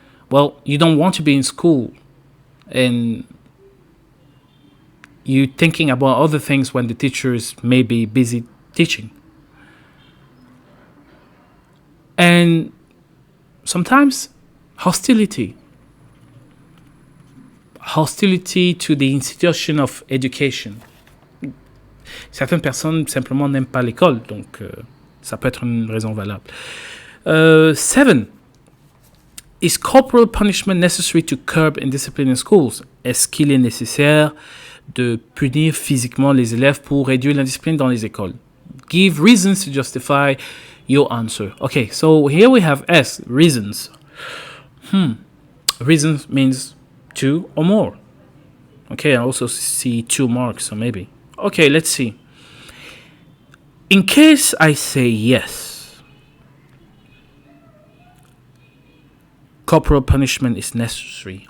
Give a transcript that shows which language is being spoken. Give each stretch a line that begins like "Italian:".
English: Well, you don't want to be in school and you're thinking about other things when the teacher is maybe busy teaching. And sometimes hostility to the institution of education.
French: Certaines personnes simplement n'aiment pas l'école, donc ça peut être une raison valable. 7.
English: Is corporal punishment necessary to curb indiscipline in schools?
French: Est-ce qu'il est nécessaire de punir physiquement les élèves pour réduire l'indiscipline dans les écoles?
English: Give reasons to justify your answer. Okay, so here we have S, reasons. Reasons means 2 or more. Okay, I also see 2 marks, so maybe. Okay, let's see. In case I say yes, corporal punishment is necessary.